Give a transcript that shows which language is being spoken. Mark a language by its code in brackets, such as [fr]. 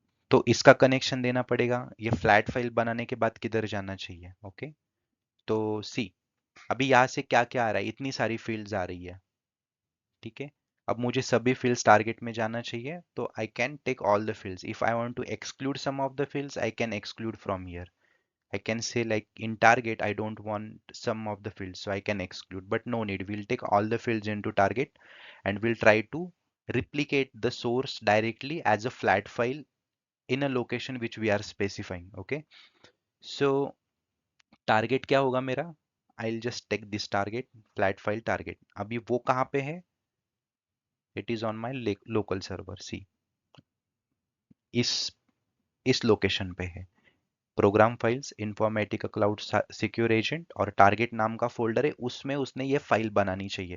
[hi] तो इसका कनेक्शन देना पड़ेगा, ये फ्लैट फाइल बनाने के बाद किधर जाना चाहिए, ओके। तो सी, अभी यहाँ से क्या क्या आ रहा है, इतनी सारी फील्ड्स आ रही है, ठीक है। अब मुझे सभी फील्ड्स टारगेट में जाना चाहिए, तो [en] I can take all the fields. If I want to exclude some of the fields, I can exclude from here. I can say like in target I don't want some of the fields, so I can exclude, but no need, we'll take all the fields into target, and we'll try to replicate the source directly as a flat file in a location which we are specifying, okay। So target [hi] क्या होगा मेरा, [en] I will just take this target, flat file target. [hi] अभी वो कहाँ पे है? [en] it is on my local server see, [hi] इस इस लोकेशन पे है। Program files, Informatica cloud secure agent और टारगेट नाम का फोल्डर है, उसमें उसने ये फाइल बनानी चाहिए।